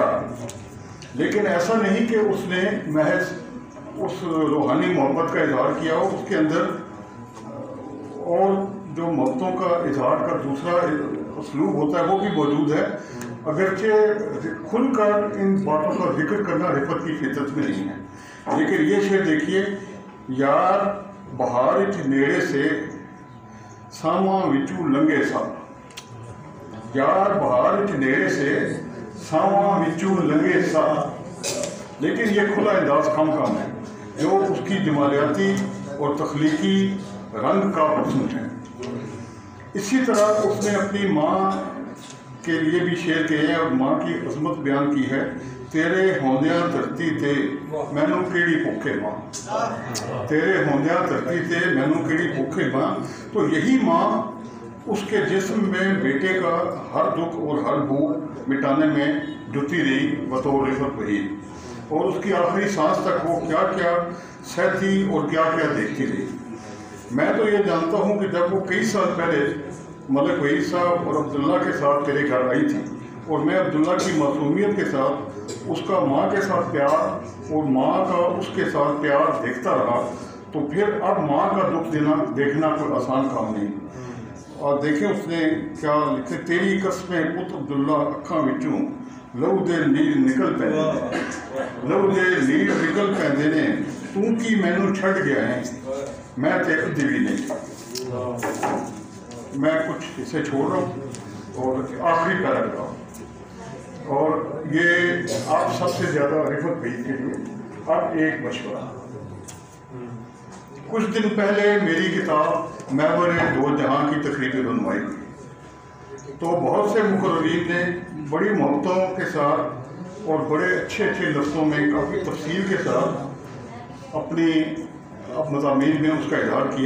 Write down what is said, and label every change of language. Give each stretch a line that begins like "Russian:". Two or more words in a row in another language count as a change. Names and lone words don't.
Urdu: لیکن ایسا نہیں کہ اس نے محض اس روحانی محبت کا اظہار کیا ہو، اس کے اندر اور جو محبتوں کا اظہار کا دوسرا اسلوب ہوتا ہے وہ بھی موجود ہے، اگرچہ کھل کر ان باتوں کا ذکر کرنا رفت کی فطرت میں نہیں ہے. لیکن یہ شعر دیکھیے،
Punjabi: یار بہار وچ نیڑے سے ساواں وچوں لنگے سا. یار بہار وچ نیڑے سے ساواں وچوں لنگے سا.
Urdu: لیکن یہ کھلا انداز کم ہے جو اس کی جمالیاتی اور تخلیقی رنگ کا حسن ہے. اسی طرح اس نے اپنی ماں کے لیے بھی شعر کہے ہیں اور ماں کی عظمت بیان کی ہے.
Punjabi: تیرے ہوندیاں دھرتی تے مینوں کیڑی بھوکے ماں. تیرے ہوندیاں دھرتی تے مینوں کیڑی بھوکے ماں.
Urdu: تو یہی ماں اس کے جسم میں بیٹے کا ہر دکھ اور ہر بھوک مٹانے میں جتی رہی بطور رفت وہی. اور اس کی آخری سانس تک وہ کیا کیا سہتی اور کیا کیا دیکھتی رہی. میں تو یہ جانتا ہوں کہ جب وہ کئی سال پہلے ملک وحید صاحب اور عبداللہ کے ساتھ میرے گھر آئی تھی اور میں عبداللہ کی معصومیت کے ساتھ اس کا ماں کے ساتھ پیار اور ماں کا اس کے ساتھ پیار دیکھتا رہا، تو پھر اب ماں کا دکھ دیکھنا کوئی آسان کام نہیں. اور دیکھیں اس نے کیا لکھے،
Punjabi: تیری قسمیں پت عبداللہ اکھاں وچوں لہو دے نیل نکل پیندے نے. لہو دے نیل نکل پیندے نے. توں کی مینوں چھڈ گیا ہے میں تے ادھی بھی نہیں.
Urdu: میں کچھ اسے چھوڑ رہا ہوں اور آخری پیراگراف، اور یہ آپ سب سے زیادہ رفت بھائی کے لیے اب ایک مشورہ. کچھ دن پہلے میری کتاب محور دو جہاں کی تقریبی رونمائی ہوئی تو بہت سے مقررین نے بڑی محبتوں کے ساتھ اور بڑے اچھے لفظوں میں کافی تفصیل کے ساتھ اپنی مضامین میں اس کا اظہار کیا.